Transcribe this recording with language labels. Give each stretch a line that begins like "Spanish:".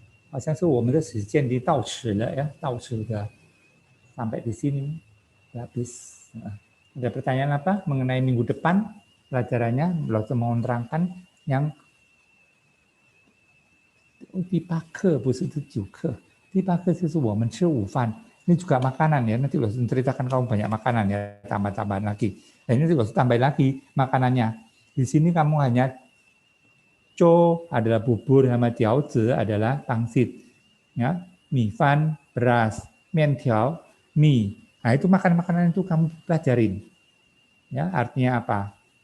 Chinese: 好像是我们的时间已经到此了ya, 到此的
Indonesian: sampai di sini habis. Ada pertanyaan apa mengenai minggu depan pelajarannya? Belum mau menerangkan yang
Chinese: 第8课不是第9课，第8课就是我们吃午饭。
Indonesian: Ini juga makanan ya, nanti lo ceritakan kamu banyak makanan ya, tambah-tambahan lagi. Dan ini lo tambah lagi makanannya. Di sini kamu hanya co adalah bubur sama jiaozi adalah pangsit. Ya, mie fan, beras, mientiao, mie. Nah, itu makan-makanan itu kamu pelajarin. Ya, artinya apa?